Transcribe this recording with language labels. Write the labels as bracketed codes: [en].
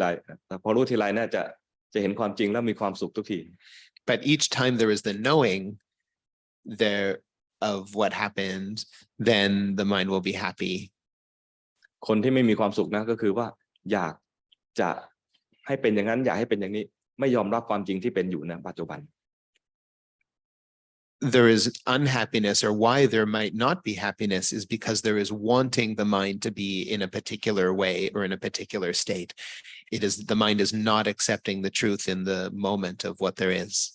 [th] ไรแต่พอรู้ทีไรเนี่ยจะเห็นความจริงแล้วมีความสุขทุกที [en] But each time there is the knowing there of what happened, then the mind will be happy. [th] คนที่ไม่มีความสุขนะก็คือว่าอยากจะให้เป็นอย่างนั้นอยากให้เป็นอย่างนี้ไม่ยอมรับความจริงที่เป็นอยู่ในปัจจุบัน [en] There is unhappiness, or why there might not be happiness is because there is wanting the mind to be in a particular way or in a particular state. It is the mind is not accepting the truth in the moment of what there is.